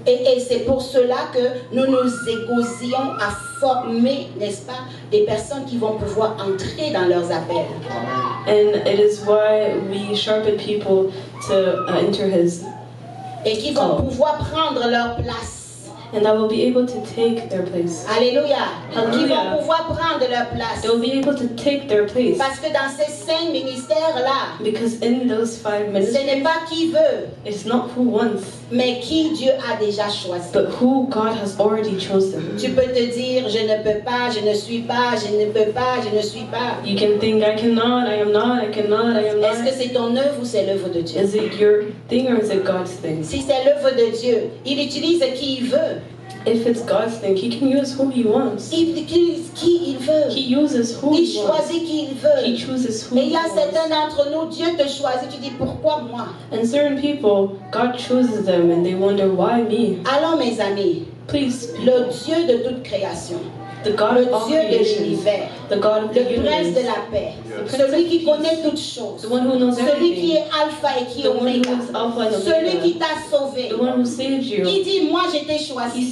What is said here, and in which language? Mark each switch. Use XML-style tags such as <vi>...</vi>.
<fr>et c'est pour cela que nous nous égosions à former, n'est-ce pas, des personnes qui vont pouvoir entrer dans leurs appels.</fr> <en>And it is why we sharpen people to enter his,</en> <fr>Et qui vont pouvoir prendre leur place.</fr> <en>and that will be able to take their place.</en> <fr>Alléluia. Qui</fr> <en>Hallelujah.</en> <fr>vont pouvoir prendre leur place.</fr> <en>They will be able to take their place.</en> <fr>Parce que dans ces 5 ministères-là,</fr> <en>Because in those 5</en> <fr>ce</fr> <en>ministries,</en> <fr>n'est pas qui veut,</fr> <en>it's not who wants,</en> <fr>mais qui Dieu a déjà choisi.</fr> <en>but who God has already chosen.</en> <fr>Tu peux te dire, je ne peux pas, je ne suis pas, je ne peux pas, je ne suis pas.</fr> <en>You can think, I cannot, I am not, I cannot, I am</en> <fr>Est-ce que</fr> <en>not.</en> <fr>c'est ton œuvre ou c'est l'œuvre de Dieu?</fr> <en>Is it your thing or is it God's thing?</en> <fr>Si c'est l'œuvre de Dieu, il utilise qui il veut.</fr> <en>If it's God's thing, He can use who He wants.</en> <fr>Il utilise qui il veut.</fr> <en>He uses who</en> <fr>Il</fr> <en>He wants.</en> <fr>choisit qui il veut.</fr> <en>He chooses who</en> <fr>Et il</fr> <en>He</en> <fr>y a certains</fr> <en>wants.</en> <fr>d'entre nous, Dieu te choisit, tu dis pourquoi moi?</fr> <en>And certain people, God chooses them and they wonder, why me?</en> <fr>Alors mes amis,</fr> <en>Please,</en> <fr>le Dieu de toute création,</fr> <en>the God</en> <fr>le</fr> <en>of all</en> <fr>Dieu de</fr> <en>creation,</en> <fr>l'univers,</fr> <en>the God of the</en> <fr>le prince de</fr> <en>universe,</en> <fr>la paix,</fr> <en>the Prince</en> <fr>celui</fr> <en>of</en> <fr>qui</fr> <en>Peace,</en> <fr>connaît toutes choses,</fr> <en>the one who knows</en> <fr>celui qui</fr> <en>everything,</en> <fr>est alpha et qui est</fr> <en>the one</en> <fr>oméga,</fr> <en>who is Alpha and</en> <fr>celui qui</fr> <en>Omega,</en> <fr>t'a sauvé.</fr> <en>the one who saved</en> <fr>Il</fr> <en>you.</en> <fr>dit, moi je t'ai</fr> <en>He</en> <fr>choisi.</fr>